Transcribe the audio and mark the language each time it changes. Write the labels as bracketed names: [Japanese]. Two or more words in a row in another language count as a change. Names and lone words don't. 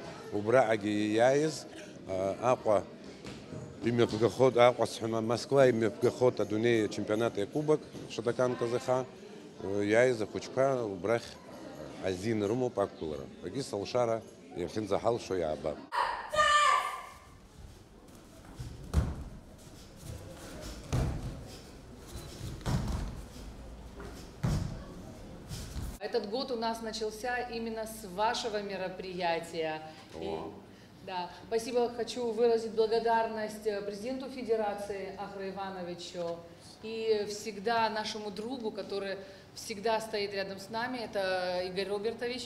[Abkhazian] Убраҟагьы иааиз Аҟәа имҩаԥгахоит, Москва имҩаԥгахоит адунеи ачемпионати акубок Шотокан казыха. Иааиз ахәыҷқәа убрахь азин рымоуп ақәгылара. Агьыс алшара иахьынӡаҳалшо иаабап. [Russian] Этот год у нас начался именно с вашего мероприятия. Да, спасибо, хочу выразить благодарность президенту Федерации Ахру Ивановичу и всегда нашему другу, который всегда стоит рядом с нами, это Игорь Робертович.